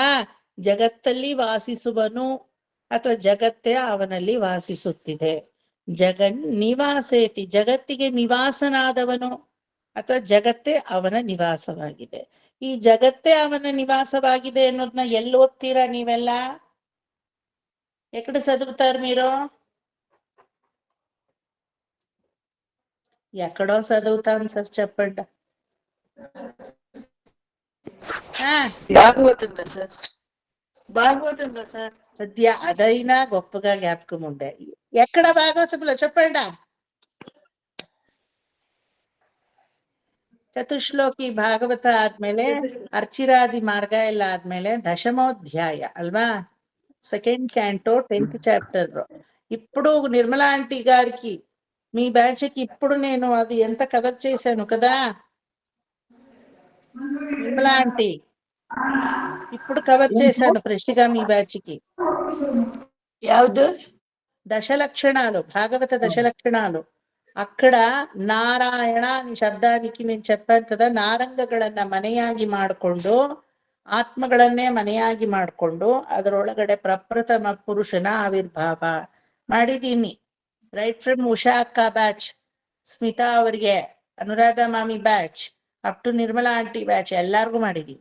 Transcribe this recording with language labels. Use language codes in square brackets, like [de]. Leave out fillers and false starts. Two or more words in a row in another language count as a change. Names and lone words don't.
[kn] ಜಗತ್ತಲ್ಲಿ ವಾಸಿಸುವನು ಅಥವಾ ಜಗತ್ತೇ ಅವನಲ್ಲಿ ವಾಸಿಸುತ್ತಿದೆ. ಜಗನ್ ನಿವಾಸೇತಿ, ಜಗತ್ತಿಗೆ ನಿವಾಸನಾದವನು ಅಥವಾ ಜಗತ್ತೇ ಅವನ ನಿವಾಸವಾಗಿದೆ. ಈ ಜಗತ್ತೇ ಅವನ ನಿವಾಸವಾಗಿದೆ ಅನ್ನೋದನ್ನ ಎಲ್ಲಿ ಓದ್ತೀರಾ ನೀವೆಲ್ಲ? [te] ఎక్కడ చదువుతారు మీరు? ఎక్కడో చదువుతాం సార్, చెప్పండి. భాగవతంలో సార్. భాగవతంలో సార్. సద్య అదైనా గొప్పగా జ్ఞాపకం ఉండే. ఎక్కడ భాగవతంలో చెప్పండి. [kn] ಚತುಶ್ಲೋಕಿ ಭಾಗವತ ಆದ್ಮೇಲೆ ಅರ್ಚಿರಾದಿ ಮಾರ್ಗ ಎಲ್ಲ ಆದ್ಮೇಲೆ ದಶಮೋಧ್ಯಾಯ ಅಲ್ವಾ? [en] second canto 10th chapter. [te] ఇప్పుడు నిర్మలా ఆంటీ గారికి మీ బ్యాచ్ కి ఇప్పుడు నేను అది ఎంత కవర్ చేశాను కదా నిర్మలా ఆంటీ, ఇప్పుడు కవర్ చేశాను ఫ్రెష్ గా మీ బ్యాచ్ కి. [kn] ಯಾವ್ದು? [te] దశలక్షణాలు, భాగవత దశలక్షణాలు. అక్కడ నారాయణ అని శబ్దానికి నేను చెప్పాను కదా, [kn] ನಾರಂಗಗಳನ್ನ ಮನೆಯಾಗಿ ಮಾಡಿಕೊಂಡು, ಆತ್ಮಗಳನ್ನೇ ಮನೆಯಾಗಿ ಮಾಡಿಕೊಂಡು ಅದರೊಳಗಡೆ ಪ್ರಪ್ರಥಮ ಪುರುಷನ ಆವಿರ್ಭಾವ ಮಾಡಿದೀನಿ. [en] right from [kn] ಉಷಾ ಅಕ್ಕ ಬ್ಯಾಚ್, ಸ್ಮಿತಾ ಅವರಿಗೆ, ಅನುರಾಧ ಮಾಮಿ ಬ್ಯಾಚ್, [en] up to [kn] ನಿರ್ಮಲಾ ಆಂಟಿ ಬ್ಯಾಚ್, ಎಲ್ಲಾರ್ಗು ಮಾಡಿದೀನಿ.